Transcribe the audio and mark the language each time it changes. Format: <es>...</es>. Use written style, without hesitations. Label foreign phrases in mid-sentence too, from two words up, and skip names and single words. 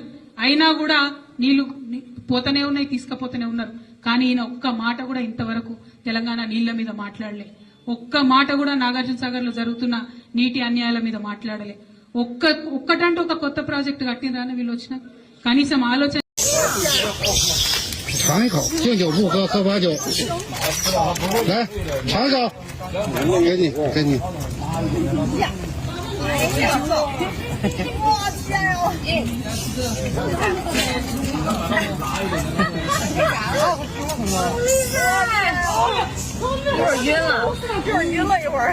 <te>అయినా కూడా నీళ్లు పోతూనే ఉన్నాయి, తీసుకుపోతూనే ఉన్నారు. కానీ ఈయన ఒక్క మాట కూడా ఇంతవరకు తెలంగాణ నీళ్ల మీద మాట్లాడలే, ఒక్క మాట కూడా నాగార్జున సాగర్ లో జరుగుతున్న నీటి అన్యాయాల మీద మాట్లాడలే. ఒక్కటంటూ ఒక కొత్త ప్రాజెక్టు కట్టినరాని వీళ్ళు వచ్చిన కనీసం ఆలోచన.</te> <zh>尝一口，敬酒不喝，喝罚酒。来，尝一口，给你，给你。哎呀，我天哟！有点晕了，有点晕了一会儿。</zh>